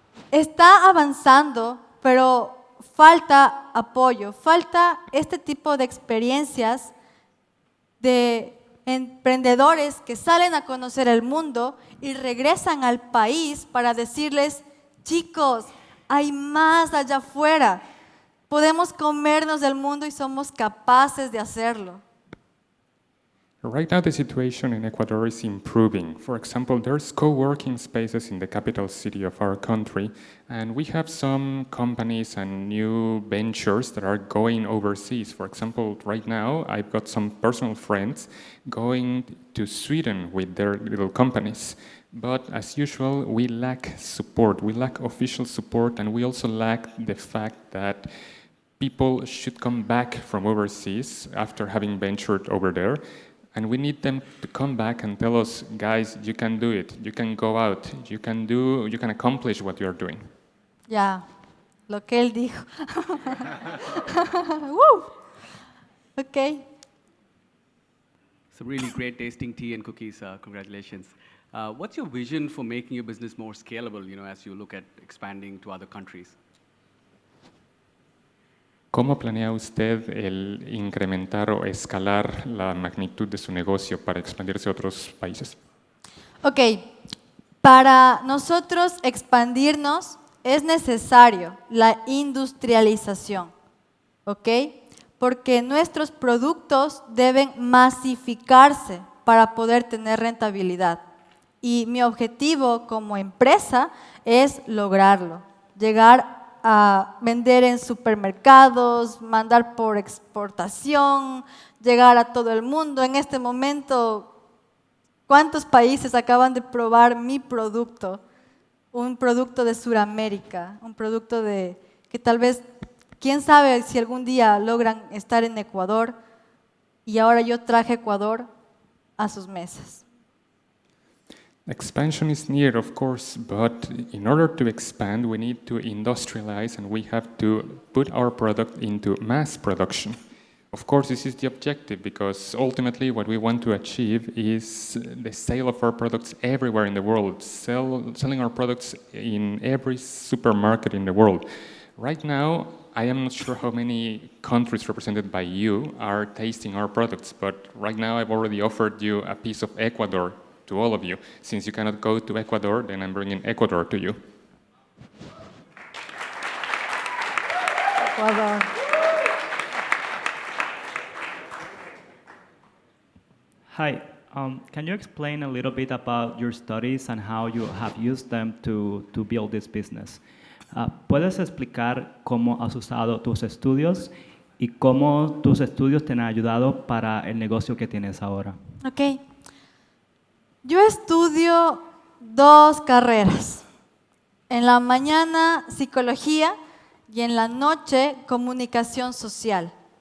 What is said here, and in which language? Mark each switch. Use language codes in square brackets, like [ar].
[es] Está avanzando, pero falta apoyo, falta este tipo de experiencias de emprendedores que salen a conocer el mundo y regresan al país para decirles, chicos, hay más allá afuera, podemos comernos del mundo y somos capaces de hacerlo. [en] Right now, the situation in Ecuador is improving. For example, there's co-working spaces in the capital city of our country, and we have some companies and new ventures that are going overseas. For example, right now, I've got some personal friends going to Sweden with their little companies. But as usual, we lack support. We lack official support, and we also lack the fact that people should come back from overseas after having ventured over there. And we need them to come back and tell us, guys, you can do it. You can go out. You can accomplish what you're doing. [es] Ya, lo que él dijo. Woo. Okay. [en] It's a really great tasting tea and cookies. Congratulations. What's your vision for making your business more scalable, as you look at expanding to other countries? [es] ¿Cómo planea usted el incrementar o escalar la magnitud de su negocio para expandirse a otros países? Ok, Para nosotros expandirnos es necesario la industrialización, ¿ok? Porque nuestros productos deben masificarse para poder tener rentabilidad. Y mi objetivo como empresa es lograrlo, llegar a vender en supermercados, mandar por exportación, llegar a todo el mundo. En este momento, ¿cuántos países acaban de probar mi producto? Un producto de Sudamérica, un producto que tal vez, quién sabe si algún día logran estar en Ecuador, y ahora yo traje Ecuador a sus mesas. [en] Expansion is needed, of course, but in order to expand, we need to industrialize and we have to put our product into mass production. Of course, this is the objective because ultimately what we want to achieve is the sale of our products everywhere in the world, selling our products in every supermarket in the world. Right now, I am not sure how many countries represented by you are tasting our products, but right now I've already offered you a piece of Ecuador to all of you. Since you cannot go to Ecuador, then I'm bringing Ecuador to you. Ecuador. Hi, can you explain a little bit about your studies and how you have used them to build this business? [es] ¿Puedes explicar cómo has usado tus estudios y cómo tus estudios te han ayudado para el negocio que tienes ahora? Ok. Yo estudio 2 carreras. En la mañana, psicología, y en la noche, comunicación social.